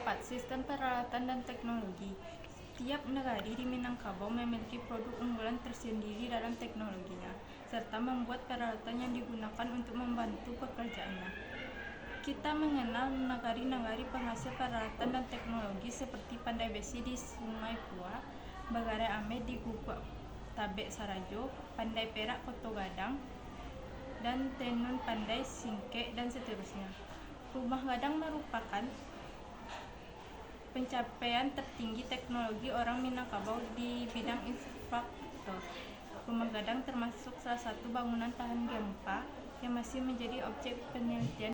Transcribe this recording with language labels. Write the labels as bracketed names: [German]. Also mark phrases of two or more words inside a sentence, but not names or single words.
[Indonesian] Sistem peralatan dan teknologi. Setiap negari di Minangkabau memiliki produk unggulan tersendiri dalam teknologinya, serta membuat peralatan yang digunakan untuk membantu pekerjaannya. Kita mengenal nagari-nagari penghasil peralatan dan teknologi seperti Pandai Besi di Sungai Pua, Bagare Ame di Guguk Tabek Sarajo, Pandai Perak Koto Gadang, dan Tenun Pandai Singke, dan seterusnya. Rumah Gadang merupakan pencapaian tertinggi teknologi orang Minangkabau di bidang infrastruktur. Rumah Gadang termasuk salah satu bangunan tahan gempa yang masih menjadi objek penelitian.